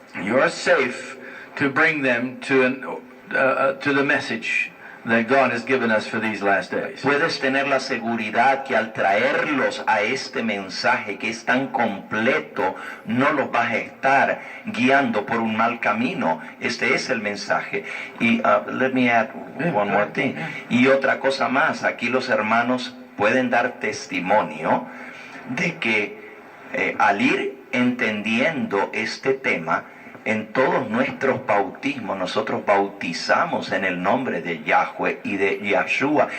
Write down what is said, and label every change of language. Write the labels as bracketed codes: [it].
[en] You are safe to bring them to the message that God has given us for these last days. [es] Puedes tener la seguridad que al traerlos a este mensaje que es tan completo, no los vas a estar guiando por un mal camino. Este es el mensaje. [en] Y let me add one more thing. [es] Y otra cosa más, aquí los hermanos pueden dar testimonio de que al ir entendiendo este tema, en todos nuestros bautismos nosotros bautizamos en el nombre de Yahweh y de Yahshua.